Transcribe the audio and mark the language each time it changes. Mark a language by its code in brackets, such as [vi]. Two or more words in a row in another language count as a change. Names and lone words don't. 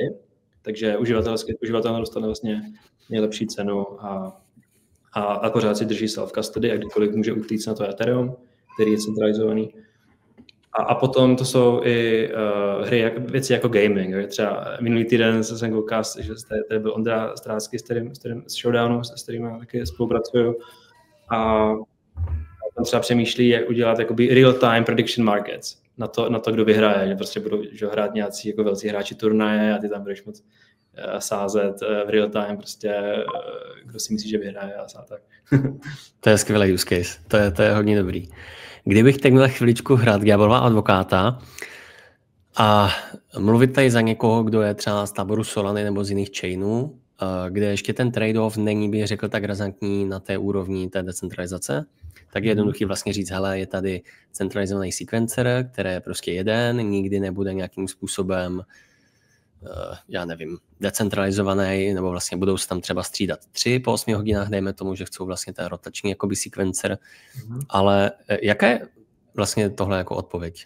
[cs] Takže uživatel dostane vlastně nejlepší cenu a pořád si drží self-custody a kdykoliv může utíct na to Ethereum, který je centralizovaný. A potom to jsou i věci jako gaming. Třeba minulý týden jsem koukal, že tady byl Ondra Strácký, z Showdownu, s kterým taky spolupracuju. A tam třeba přemýšlí, jak udělat jakoby [en] real-time prediction markets [cs] na to, kdo vyhraje. Že prostě budou hrát nějací jako velcí hráči turnaje a ty tam budeš moc sázet v [en] real time, [cs] prostě kdo si myslí, že vyhraje a tak. To je skvělý [en] use case, [cs] to je hodně dobrý. Kdybych teď měl chviličku hrát ďáblova advokáta a mluvit tady za někoho, kdo je třeba z táboru Solany nebo z jiných chainů, kde ještě ten trade-off není, bych řekl, tak razantní na té úrovni té decentralizace, tak je jednoduchý vlastně říct, hele, je tady centralizovaný sequencer, který je prostě jeden, nikdy nebude nějakým způsobem, já nevím, decentralizovaný, nebo vlastně budou se tam třeba střídat 3 po 8 hodinách, dejme tomu, že chcou vlastně ten rotační jakoby sequencer, ale jaká je vlastně tohle jako odpověď?